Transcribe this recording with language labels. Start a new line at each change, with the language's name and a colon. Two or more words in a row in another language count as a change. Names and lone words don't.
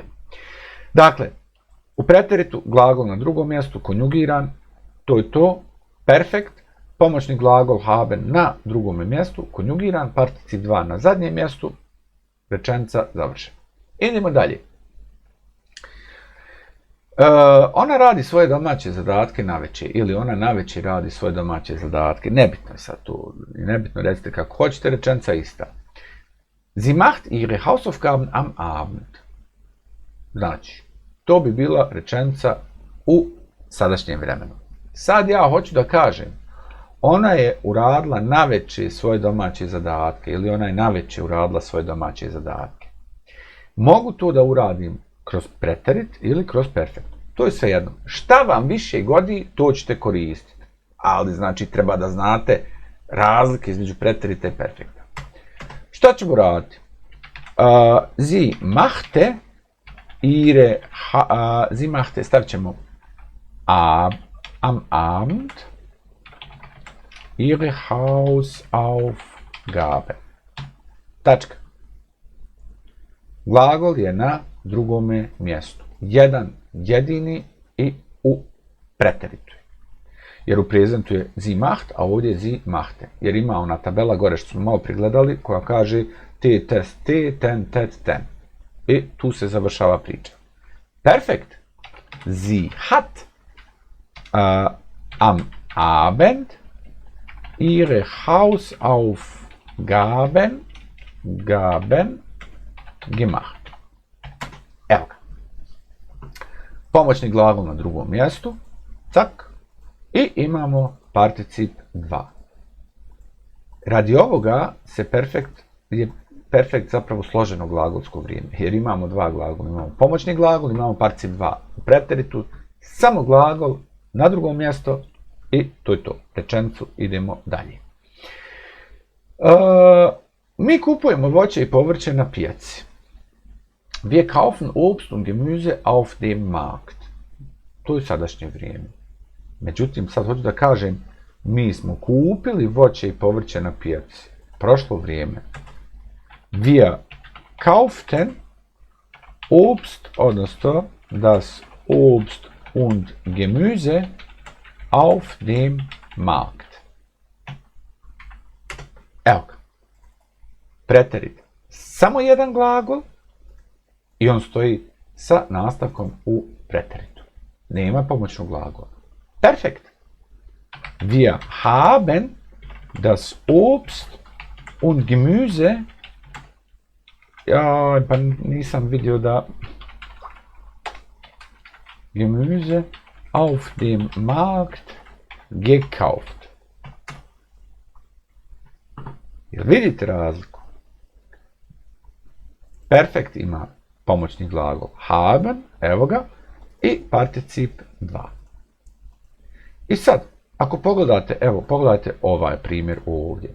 Bosnian: Dakle, u preteritu glagol na drugom mjestu, konjugiran, to je to, perfekt, pomoćni glagol haben na drugom mjestu, konjugiran, particip 2 na zadnjem mjestu, rečenica završena. Idemo dalje. Ona radi svoje domaće zadatke navečer ili ona navečer radi svoje domaće zadatke. Nebitno je sad to, nebitno, recite kako hoćete, rečenica ista.
German: Sie macht ihre Hausaufgaben am Abend.
Bosnian: Znači, to bi bila rečenica u sadašnjem vremenu. Sad ja hoću da kažem, ona je uradila navečer svoje domaće zadatke ili ona je navečer uradila svoje domaće zadatke. Mogu to da uradim kroz preterit ili kroz perfekt. To je svejedno. Šta vam više godi, to ćete koristiti. Ali znači treba da znate razlike između preterita i perfekta. Šta ćemo raditi?
German: Sie machte,
Bosnian: stavit ćemo
German: am Abend ihre Hausaufgabe.
Bosnian: Tačka. Glagol je na drugome mjestu. Jedan jedini i u preteritu. Jer u prezentu je
German: sie macht,
Bosnian: a ovdje je
German: sie machte.
Bosnian: Jer ima ona tabela gore što smo malo prigledali koja kaže te, test, te, ten, tet, ten. I tu se završava priča. Perfekt.
German: Sie hat am Abend ihre Hausaufgaben gemacht.
Bosnian: Evo ga. Pomoćni glagol na drugom mjestu. Cak. I imamo particip 2. Radi ovoga je perfekt zapravo složeno glagolsko vrijeme. Jer imamo dva glagola. Imamo pomoćni glagol, imamo particip 2. U preteritu samo glagol na drugom mjesto i to je to. Rečenicu idemo dalje. Mi kupujemo voće i povrće na pijaci.
German: Wir kaufen Obst und Gemüse auf dem Markt.
Bosnian: To je sadašnje vrijeme. Međutim, sad hoću da kažem, mi smo kupili voće i povrće na pijaci. Prošlo vrijeme.
German: Wir kauften Obst, odnosno das Obst und Gemüse auf dem Markt.
Bosnian: Evo ga. Preterit. Samo jedan glagol i on stoji sa nastavkom u preteritu. Nema pomoćnog glagola. Perfekt.
German: Wir haben das Obst und Gemüse. Ja,
Bosnian: pa nisam vidio da
German: Gemüse auf dem Markt gekauft.
Bosnian: Jel vidite razliku? Perfekt ima pomoćni glagol haben, evo ga, i particip 2. I sad, ako pogledate, evo, pogledajte ovaj primjer ovdje.